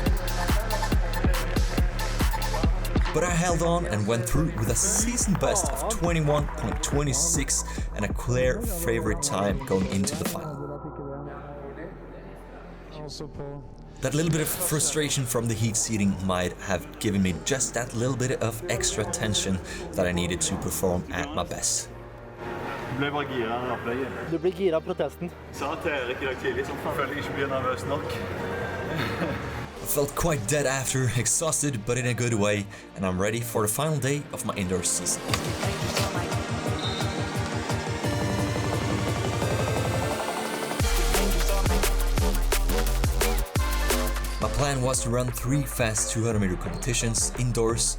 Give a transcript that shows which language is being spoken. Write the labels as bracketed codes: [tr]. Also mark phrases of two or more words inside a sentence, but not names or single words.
[en] But I held on and went through with a season best of 21:26 and a clear favorite time going into the final. That little bit of frustration from the heat seating might have given me just that little bit of extra tension that I needed to perform at my best. [no] Du ble bare gira av opplegget. Du blir gira av protesten. Sa til Erik I dag tidlig som føler jeg ikke blir nervøs nok. [en] I felt quite dead after, exhausted but in a good way, and I'm ready for the final day of my indoor season. My plan was to run 3 fast 200 meter competitions indoors.